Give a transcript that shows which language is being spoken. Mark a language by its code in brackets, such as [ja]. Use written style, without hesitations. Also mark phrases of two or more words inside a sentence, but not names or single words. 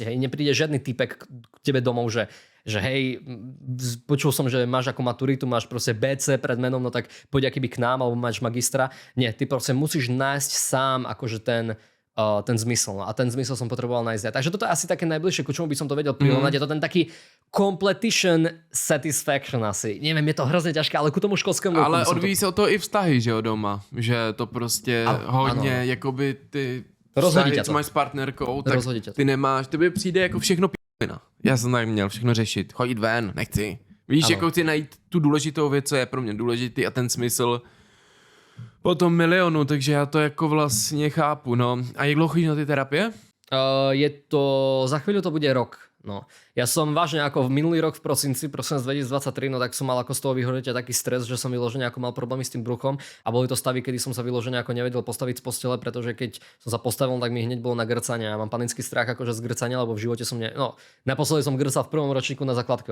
[sk] Hej, nepríde žiadny typek k tebe domov, že hej, počul som, že máš ako maturitu, máš proste BC pred menom, no tak poď akýby k nám, alebo máš magistra. Nie, ty proste musíš nájsť sám akože ten zmysel. A ten zmysel som potreboval nájsť. Takže toto je asi také najbližšie, ku čomu by som to vedel prirovnať. Je to ten taký [en] completion satisfaction [sk] asi. Neviem, je to hrozne ťažké, ale ku tomu školskému... [cs] Ale odvíjí se o to i vztahy, že jo, doma. Že to prostě hodně, ano. jakoby ty [sk] Rozhodí [cs] vztahy, [sk] ťa to. [cs] co máš s partnerkou, tak [sk] Rozhodí ťa to. [cs] ty nemáš, tebe přijde jako všechno p***na. Já jsem tak měl všechno řešit. Chodit ven, nechci. Víš, Ano. jako chci najít tu důležitou věc, co je pro mě důležitý a ten smysl po tom milionu, takže já to jako vlastně chápu, no. A jak dlouho chodíš na ty terapie? Je to... [sk] Za chvíľu to bude rok. No. Ja som vážne ako v minulý rok v prosinci, prosím 2023, no tak som mal ako z toho vyhoretia taký stres, že som vyložene ako mal problémy s tým bruchom a boli to stavy, kedy som sa vyložene ako nevedel postaviť z postele, pretože keď som sa postavil, tak mi hneď bolo na grcanie. Ja mám panický strach akože z grcania, lebo v živote som naposledy som grcal v prvom ročníku na základke.